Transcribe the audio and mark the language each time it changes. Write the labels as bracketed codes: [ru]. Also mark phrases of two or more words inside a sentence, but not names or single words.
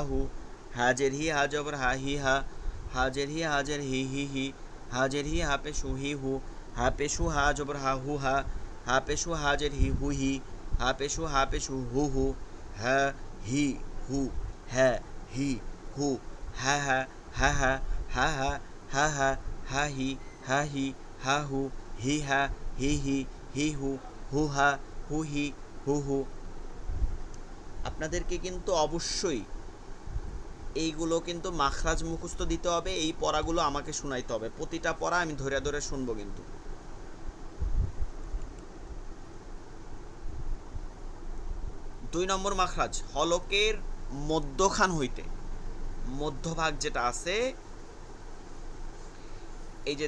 [bn] হু, হা জের হি, হা জবর হা, হি হা, হা জের হি, হা জের হি, হি হি, হা জের হি, হা পেশ হু, হি হু, হা পেশ হু, হা জবর হা, হু হা, হা পেশ হু, হা জের হি, হু হি, হা পেশ হু, হা পেশ হু, হু হু, হা হি হু, হ্যাঁ হি হু, হা হা, হা হা, হা হা, হা হা, হা হি, হা হি, হা হু, হি হা, হি হি, হি হু, হু হা, হু হি, হু হু। আপনাদেরকে কিন্তু অবশ্যই এইগুলো কিন্তু মাখরাজ মুখস্থ দিতে হবে, এই পড়াগুলো আমাকে শোনাইতে হবে, প্রতিটা পড়া আমি ধরে ধরে শুনবো কিন্তু। 2 নম্বর মাখরাজ, হলকের মধ্যখান হইতে, মধ্যভাগ যেটা আছে, এই যে